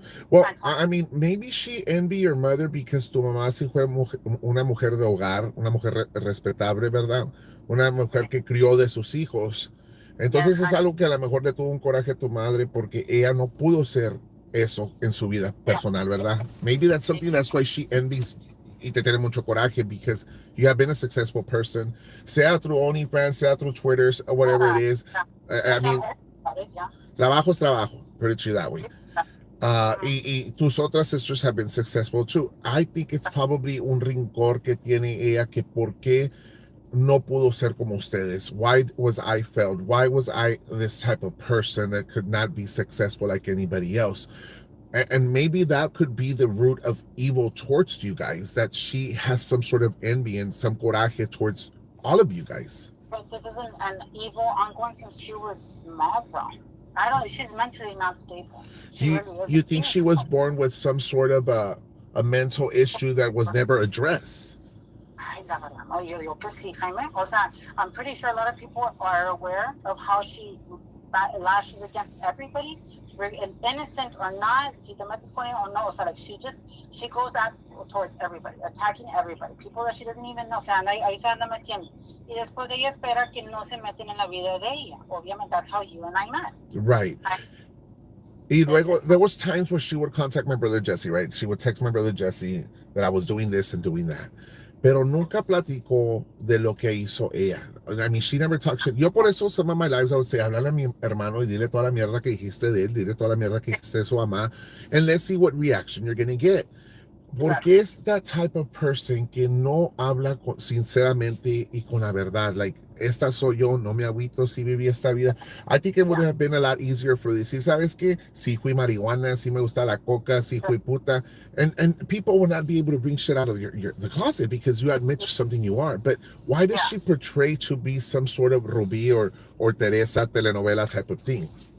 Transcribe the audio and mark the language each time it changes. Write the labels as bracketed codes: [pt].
[en] Well, I mean, maybe she envy your mother because [es] tu mamá sí fue una mujer de hogar, una mujer respetable, ¿verdad? Una mujer que crió de sus hijos. Entonces es algo que a lo mejor le tuvo un coraje a tu madre porque ella no pudo ser eso en su vida personal, ¿verdad? [en] Maybe that's something that's why she envies [es] y te tiene mucho coraje [en] because you have been a successful person, sea through OnlyFans, sea through Twitter, or whatever it is. I mean, [es] trabajo es trabajo, [en] put it to you that way. [es] Y tus otras [en] sisters have been successful too. I think it's probably [es] un rincor que tiene ella que por qué no pudo ser como ustedes. [en] Why was I failed? Why was I this type of person that could not be successful like anybody else? And maybe that could be the root of evil towards you guys, that she has some sort of envy and some coraje towards all of you guys. But this isn't an evil ongoing since she was small, though. I don't. She's mentally not stable. She really is. You think she was born with some sort of a mental issue that was never addressed? [es] Ay, la verdad, no, yo digo que sí, Jaime. O sea, [en] I'm pretty sure a lot of people are aware of how she lashes against everybody, innocent or not, [es] si te metes con ella [en] or no. O sea, like she goes out towards everybody, attacking everybody, people that she doesn't even know. [es] O sea, ahí se anda metiendo. Y después ella espera que no se meten en la vida de ella. [en] Obviamente, that's how you and I met. Right. [es] Y luego, [en] there was times where she would contact my brother Jesse, right? She would text my brother Jesse that I was doing this and doing that. [es] Pero nunca platicó de lo que hizo ella. [en] I mean, she never talked shit. [es] Yo por eso, [en] some of my lives, I would say, [es] háblale a mi hermano y dile toda la mierda que dijiste de él, dile toda la mierda que dijiste de su mamá, [en] and let's see what reaction you're going to get. [es] Porque es [en] that type of person [es] que no habla sinceramente y con la verdad. [en] Like, [es] esta soy yo, no me agüito si viví esta vida. [en] I think it would have been a lot easier for [es] decir, ¿sabes qué? Si fui marihuana, si me gusta la coca, si fui puta. [en] And people will not be able to bring shit out of the closet because you admit to something you are. But why does she portray to be some sort of Rubí or Teresa telenovela type of thing?